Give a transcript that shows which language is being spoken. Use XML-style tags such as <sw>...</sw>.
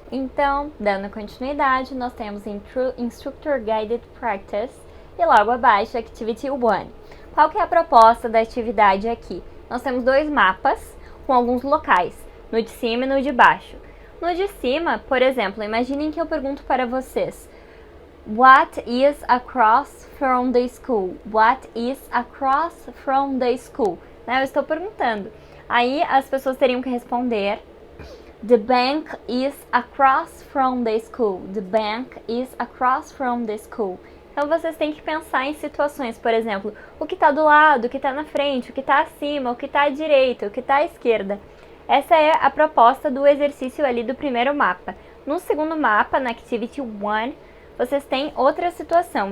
<pt>Então, dando continuidade, nós temos Instructor Guided Practice e logo abaixo Activity 1. Qual que é a proposta da atividade aqui? Nós temos 2 mapas com alguns locais, no de cima e no de baixo. No de cima, por exemplo, imaginem que eu pergunto para vocês:</pt> <en>What is across from the school? What is across from the school?</en> <pt>Né? Eu estou perguntando. Aí as pessoas teriam que responder:</pt> <en>The bank is across from the school. The bank is across from the school.</en> <pt>Então vocês têm que pensar em situações, por exemplo, o que está do lado, o que está na frente, o que está acima, o que está à direita, o que está à esquerda. Essa é a proposta do exercício ali do primeiro mapa. No segundo mapa, na Activity 1, vocês têm outra situação.</pt>